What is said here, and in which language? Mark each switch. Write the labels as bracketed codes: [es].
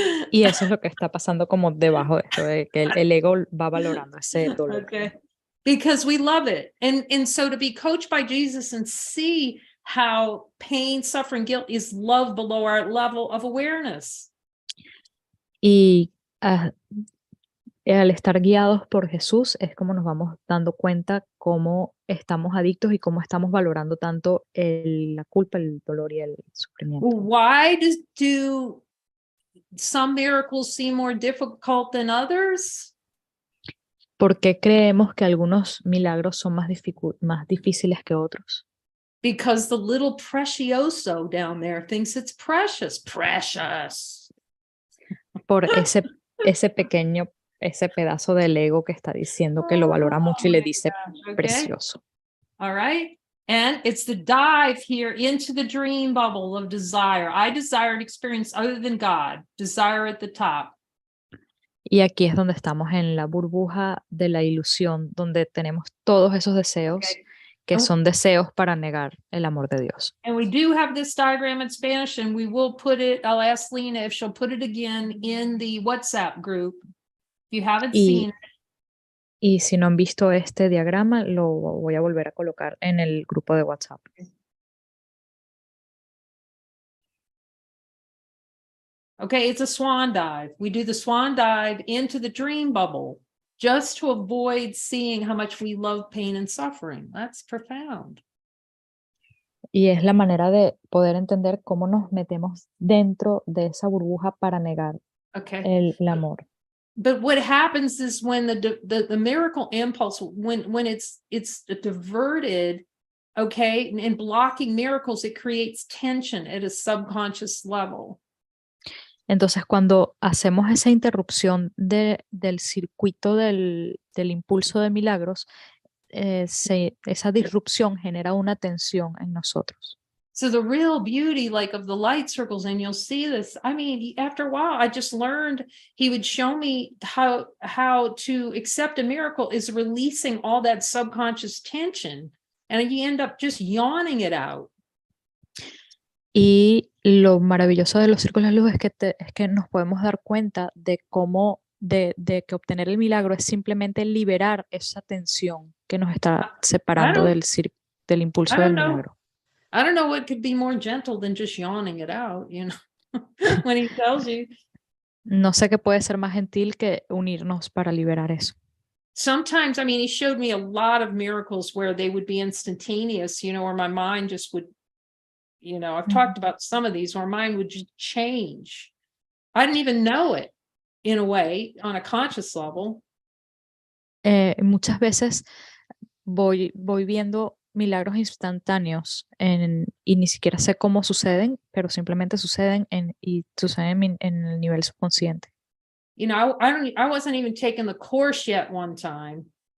[es] Y eso es lo que está pasando como debajo de esto, de que el ego va valorando ese dolor. [en] Okay. Because we love it. And so to be coached by Jesus and see how pain, suffering, guilt is loved below our level of awareness. [es] Y al estar guiados por Jesús es como nos vamos dando cuenta cómo estamos adictos y cómo estamos valorando tanto la culpa, el dolor y el sufrimiento. [en] Why do some miracles seem more difficult than others? [es] ¿Por qué creemos que algunos milagros son más difíciles que otros? [en] Because the little precioso down there thinks it's precious. Precious. [es] Por ese pequeño, ese pedazo del ego que está diciendo que lo valora mucho y le dice precioso. [en] All right. And it's the dive here into the dream bubble of desire. I desire an experience other than God. Desire at the top. [es] Y aquí es donde estamos en la burbuja de la ilusión, donde tenemos todos esos deseos que son deseos para negar el amor de Dios. [en] And we do have this diagram in Spanish, and we will put it, I'll ask Lena if she'll put it again in the WhatsApp group. If you haven't seen it. [es] Y si no han visto este diagrama, lo voy a volver a colocar en el grupo de WhatsApp. [en] Okay, it's a swan dive. We do the swan dive into the dream bubble just to avoid seeing how much we love pain and suffering. That's profound. [es] Y es la manera de poder entender cómo nos metemos dentro de esa burbuja para negar el amor. [en] But what happens is when the miracle impulse, when it's diverted, okay, and blocking miracles, it creates tension at a subconscious level. [es] Entonces, cuando hacemos esa interrupción del circuito del impulso de milagros, esa disrupción genera una tensión en nosotros. [en] So the real beauty, like, of the light circles, and you'll see this, I mean, after a while, I just learned, he would show me how to accept a miracle is releasing all that subconscious tension, and you end up just yawning it out. [es] Y lo maravilloso de los círculos de luz es que nos podemos dar cuenta de cómo, de que obtener el milagro es simplemente liberar esa tensión que nos está separando del impulso del milagro. [en] I don't know what could be more gentle than just yawning it out, you know, when he tells you. [es] No sé qué puede ser más gentil que unirnos para liberar eso. [en] Sometimes, I mean, he showed me a lot of miracles where they would be instantaneous, you know, where my mind just would, you know, I've talked about some of these where mine would just change. I didn't even know it in a way on a conscious level. [es] Muchas veces voy viendo milagros instantáneos y ni siquiera sé cómo suceden, pero simplemente suceden y suceden en el nivel subconsciente. [en] You know, I wasn't even taking the course yet one time.